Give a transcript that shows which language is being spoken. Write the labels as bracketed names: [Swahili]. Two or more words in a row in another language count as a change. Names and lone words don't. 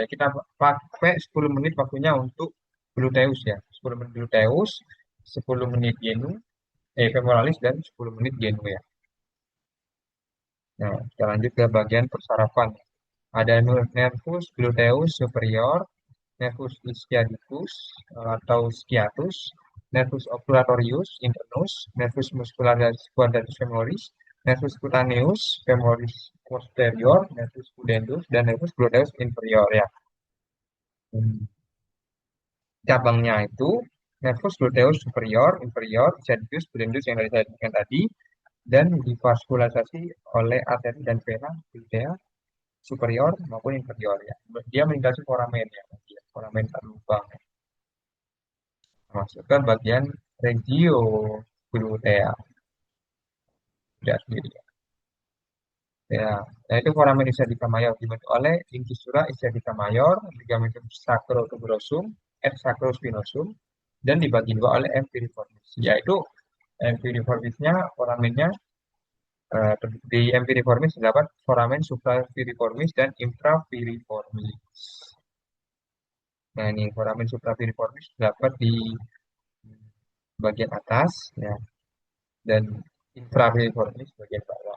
[Indonesian] Kita pakai 10 menit waktunya untuk gluteus ya. 10 menit gluteus, 10 menit genu, femoralis dan 10 menit genue ya. Nah, kita lanjut ke bagian persarafan. [Latin] Ada nervus gluteus superior, nervus ischiadicus atau sciatus, nervus obturatorius internus, nervus muscularis quadratus femoris, nervus cutaneus femoris posterior, nervus pudendus, dan nervus gluteus inferior ya. Hmm. [Indonesian] Cabangnya itu [Latin] nervus gluteus superior, inferior, ischiadicus, pudendus [Indonesian] yang dari saya sebutkan tadi, dan divaskularisasi oleh arteri dan vena [Latin] glutea superior [Indonesian] maupun inferior ya. Dia melintasi foramen ya, foramen terlubang. Masuk ke bagian [Latin] regio glutea [Indonesian] tidak sendiri. Ya, nah itu [Latin] foramen ischiadica mayor [Indonesian] dibentuk oleh [Latin] incisura ischiadica mayor, ligamentum sacrotuberosum, et sacrospinosum, [Indonesian] dan dibagi dua oleh [Latin] M. piriformis. [Indonesian] Yaitu M. piriformisnya foramennya di M. piriformis terdapat [Latin] foramen suprapiriformis [Indonesian] dan infrapiriformis. Nah ini [Latin] foramen suprapiriformis [Indonesian] terdapat di bagian atas ya dan infrapiriformis bagian bawah.